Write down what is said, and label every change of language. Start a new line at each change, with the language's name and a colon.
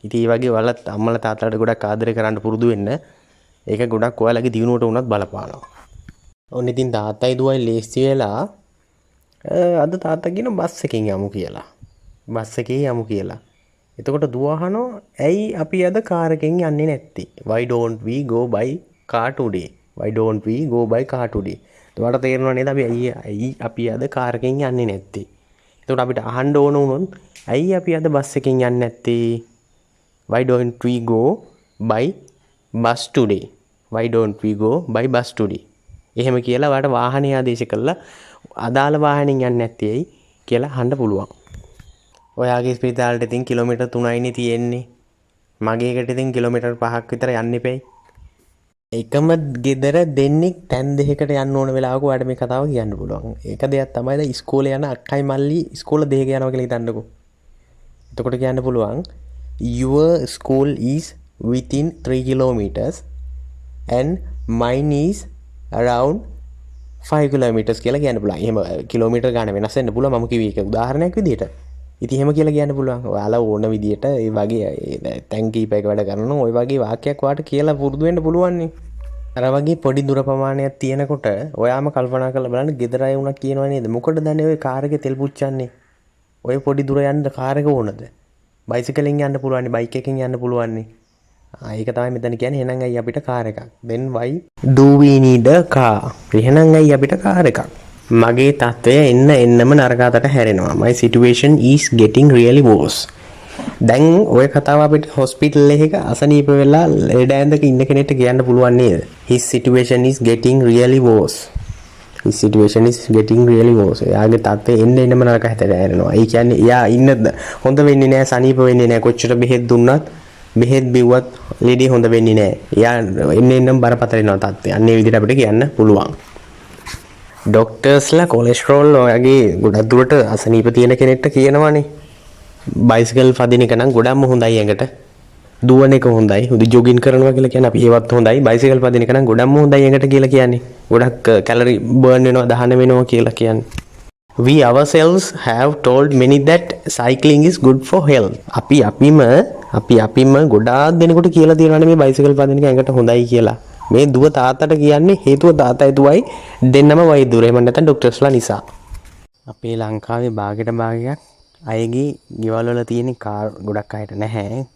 Sinhala: ඉතින් මේ වගේ වලත් අම්මලා තාත්තලාට ගොඩක් ආදරය කරන්න පුරුදු වෙන්න. ඒක ගොඩක් ඔයාලගේ දියුණුවට උනත් බලපානවා. ඔන්න ඉතින් තාත්තයි දුවයි ලේස්ති වෙලා අද තාත්තා කියන බස් එකෙන් යමු කියලා. බස් එකේ යමු කියලා. එතකොට දුව අහනවා ඇයි අපි අද කාර් එකෙන් යන්නේ නැත්තේ?
English: Why don't we go by car today? Why don't we go by car today?
Sinhala: ඔයාලට තේරෙනව නේද ඇයි අපි අද කාර් එකෙන් යන්නේ නැත්තේ? එතකොට අපිට අහන්න ඕන වුණොත් ඇයි අපි අද බස් එකෙන් යන්නේ නැත්තේ?
English: Why don't we go by bus today? Why don't we go by bus today?
Sinhala: එහෙම කියලා ඔයාලට වාහනේ ආදේශ කළා අදාළ වාහනෙන් යන්නේ නැත්තේ ඇයි? කියලා අහන්න පුළුවන්. ඔයාගේ ස්පිරිතාලෙට ඉතින් කිලෝමීටර් 3යිනේ තියෙන්නේ. මගේ එකට ඉතින් කිලෝමීටර් 5ක් විතර යන්න එපැයි. එකම ගෙදර දෙන්නෙක් තැන් දෙකකට යන්න ඕන වෙලාවක ඔයාලට මේ කතාව කියන්න පුළුවන්. ඒක දෙයක් තමයි දැන් ඉස්කෝලේ යන අක්කයි මල්ලි ඉස්කෝල දෙක යනවා කියලා හිතන්නකෝ. එතකොට කියන්න පුළුවන්
English: your school is within 3 kilometers and mine is around 5 kilometers
Sinhala: කියලා කියන්න පුළුවන්. එහෙම කිලෝමීටර් ගාන වෙනස් වෙන්න පුළුවන්. මම කිව්වේ ඒක උදාහරණයක් විදිහට. ඉතින් එහෙම කියලා කියන්න පුළුවන්. ඔයාලා ඕන විදිහට ඒ වගේ තැන් කීපයක වැඩ කරනවා. ওই වගේ වාක්‍යයක් ඔයාලට කියලා පුරුදු වෙන්න පුළුවන් නේ. අර වගේ පොඩි දුර ප්‍රමාණයක් තියෙනකොට ඔයාම කල්පනා කරලා බලන්න ගෙදර අය වුණා කියනවා නේද? මොකටද දැන් ඔය කාර් එකේ තෙල් පුච්චන්නේ? ඔය පොඩි දුර යන්න කාර් එක ඕනද? බයිසිකලෙන් යන්න පුළුවන්, බයික් එකකින් යන්න පුළුවන්. ඒක තමයි මෙතන කියන්නේ. එහෙනම් ඇයි අපිට කාර් එකක්?
English: then why do we need a car?
Sinhala: එහෙනම් ඇයි අපිට කාර් එකක්? මගේ තත්ත්වය එන්නම නරකකට හැරෙනවා.
English: my situation is getting really worse.
Sinhala: දැන් ඔය කතාව අපිට හොස්පිටල් එකක අසනීප වෙලා ලෙඩ ඇඳක ඉන්න කෙනෙක්ට කියන්න පුළුවන් නේද?
English: his situation is getting really worse. his situation is getting really worse.
Sinhala: එයාගේ තත්ත්වය එන්නම නරකකට හැරෙනවා. ඒ කියන්නේ එයා ඉන්න හොඳ වෙන්නේ නැහැ, සනීප වෙන්නේ නැහැ. කොච්චර බෙහෙත් දුන්නත් බෙහෙත් බිව්වත් ලෙඩේ හොඳ වෙන්නේ නැහැ. එයා එන්නෙම බරපතල වෙනවා තත්ත්වය. අන්න ඒ විදිහට අපිට කියන්න පුළුවන්. ඩොක්ටර්ස්ලා කොලෙස්ටරෝල් වගේ ගොඩක් දුරට අසනීප තියෙන කෙනෙක්ට කියනවානේ. බයිසිකල් පදින එක නම් ගොඩක්ම හොඳයි ඇඟට. දුවන එක හොඳයි. උදේ ජොගින් කරනවා කියලා කියන්නේ අපි ඒවත් හොඳයි. බයිසිකල් පදින එක නම් ගොඩක්ම හොඳයි ඇඟට කියලා කියන්නේ. ගොඩක් කැලරි බර්න් වෙනවා, දහන වෙනවා කියලා කියන්නේ.
English: We ourselves have told many that cycling is good for health.
Sinhala: අපිම ගොඩාක් දෙනෙකුට කියලා තියෙනවානේ මේ බයිසිකල් පදින එක ඇඟට හොඳයි කියලා. මේ දුව තාත්තට කියන්නේ හේතුව තාත්තයි දුවයි දෙන්නම වෛද්‍යවරු. එහෙම නැත්නම් ඩොක්ටර්ස්ලා නිසා. අපේ ලංකාවේ භාගයක් අයගේ ගෙවල් වල තියෙන කාර් ගොඩක් අයට නැහැ.